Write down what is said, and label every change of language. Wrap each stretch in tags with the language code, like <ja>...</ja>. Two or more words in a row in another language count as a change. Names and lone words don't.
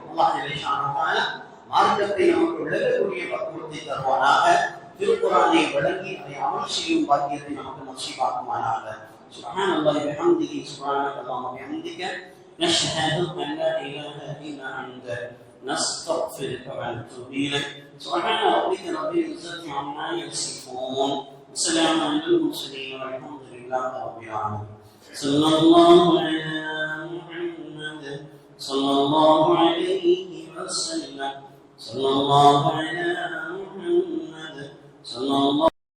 <ta>மார்க்கத்தை நமக்கு விளக்கக்கூடிய பக்குவத்தை தருவானாக. திருக்குறானை விளங்கி அதை அமல் செய்யும் பாக்கியத்தை நமக்கு நசீபாக்குமானாக.</ta> <ar>سبحان الله وبحمده سبحان الله وبحمدك نشهد أن لا إله إلا أنت نستغفرك ونتوب إليك سبحان ربك رب العزة عما يصفون وسلام على المرسلين والحمد لله رب العالمين صلى الله على محمد صلى الله عليه وسلم صلى الله على محمد صلى الله</ar>